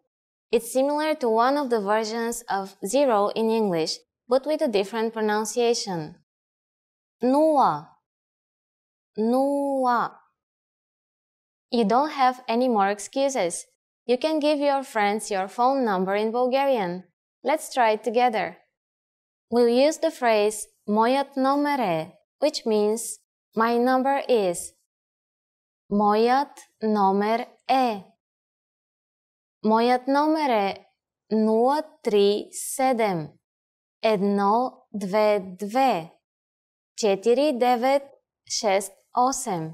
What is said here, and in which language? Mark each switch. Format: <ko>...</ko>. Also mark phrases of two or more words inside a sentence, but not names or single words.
<en>It's similar to one of the versions of zero in English, but with a different pronunciation. Nua. Nua. You don't have any more excuses. You can give your friends your phone number in Bulgarian. Let's try it together. We'll use the phrase</en> <bg>Moят номер е,</bg> <en>which means my number is.</en> <bg>Моят номер е. Моят номер е 037 122 4968.</bg>